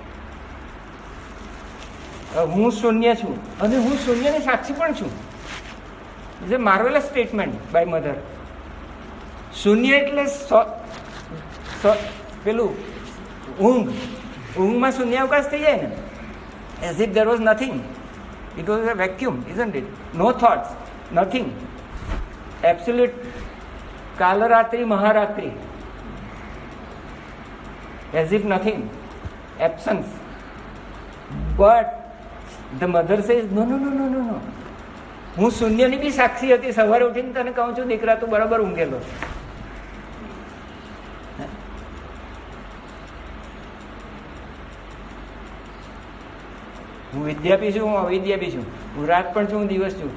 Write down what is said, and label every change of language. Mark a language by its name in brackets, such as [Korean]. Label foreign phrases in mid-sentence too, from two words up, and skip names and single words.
[Gujarati] હું શૂન્ય છું અને હું શૂન્યની સાક્ષી પણ છું. [English] is a marvelous statement by mother. [Gujarati] શૂન્ય એટલે પેલું ઊંઘમાં શૂન્યાવકાશ થઈ જાય ને, [English] as if there was nothing. It was a vacuum, isn't it? No thoughts, nothing. [Gujarati] Absolute કાલરાત્રિ મહારાત્રિ, [English] as if nothing, absence. But the mother says no. [Gujarati] હું શૂન્યની બી સાક્ષી હતી. સવારે ઉઠીને તને કહું છું દીકરા તું બરાબર ઊંઘેલો. હું વિદ્યા બી છું, હું અવિદ્યા બી છું, હું રાત પણ છું, હું દિવસ છું.